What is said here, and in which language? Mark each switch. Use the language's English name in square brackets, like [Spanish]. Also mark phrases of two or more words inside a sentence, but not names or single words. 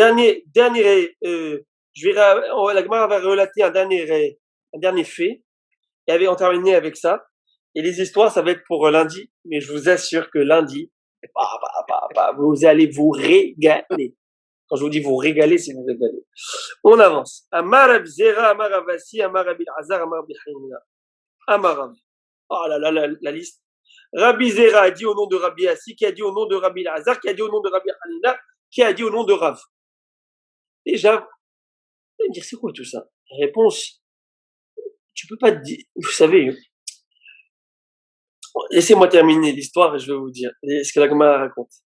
[French] Dernier, la Gemara va relater un dernier fait. Et on terminé avec ça. Et les histoires, ça va être pour lundi. Mais je vous assure que lundi, vous allez vous régaler. Quand je vous dis vous régaler, c'est vous régaler. On avance. [Aramaic] אמר רב זירא אמר רב אסי אמר רבי עזר אמר רבי חנינא. אמר רב. [French] Oh là là, la liste. Rabbi Zera a dit au nom de Rabbi Assi, qui a dit au nom de Rabbi Azar, qui a dit au nom de Rabbi Hanina, qui a dit au nom de Rav. Déjà, vous allez me dire, c'est quoi tout ça? Réponse, tu peux pas te dire, vous savez, laissez-moi terminer l'histoire et je vais vous dire ce que la Gemara raconte.